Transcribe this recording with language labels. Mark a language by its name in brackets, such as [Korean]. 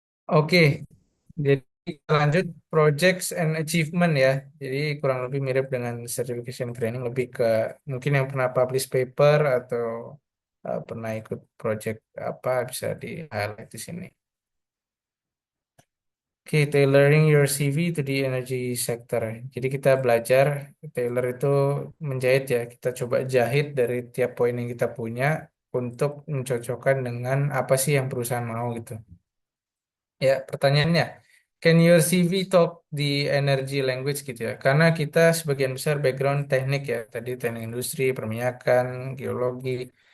[Indonesian] Oke, jadi kita lanjut [English] projects and achievement [Indonesian] ya. Jadi kurang lebih mirip dengan certification training, lebih ke mungkin yang pernah publish paper atau pernah ikut project apa bisa di highlight di sini. Oke, [English] tailoring your CV to the energy sector. [Indonesian] Jadi kita belajar tailor itu menjahit ya. Kita coba jahit dari tiap poin yang kita punya untuk mencocokkan dengan apa sih yang perusahaan mau gitu. Ya, pertanyaannya, [English] can your CV talk the energy language [Indonesian] gitu ya? Karena kita sebagian besar background teknik ya, tadi teknik industri, perminyakan, geologi.